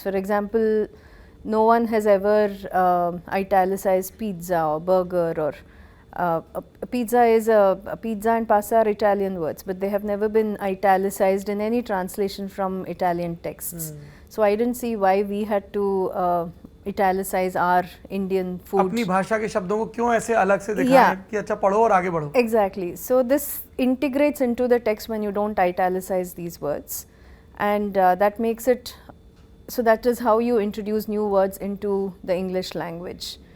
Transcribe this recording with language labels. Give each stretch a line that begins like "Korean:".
English: For example, no one has ever italicized pizza or burger, or pizza and pasta are Italian words, but they have never been italicized in any translation from Italian texts. So I didn't see why we had to italicize our Indian food.
Hindi: अपनी भाषा के शब्दों को क्यों ऐसे अलग से दिखाएं कि अच्छा पढ़ो और आगे बढ़ो.
English: Exactly. So this integrates into the text when you don't italicize these words, and that makes it, so that is how you introduce new words into the English language.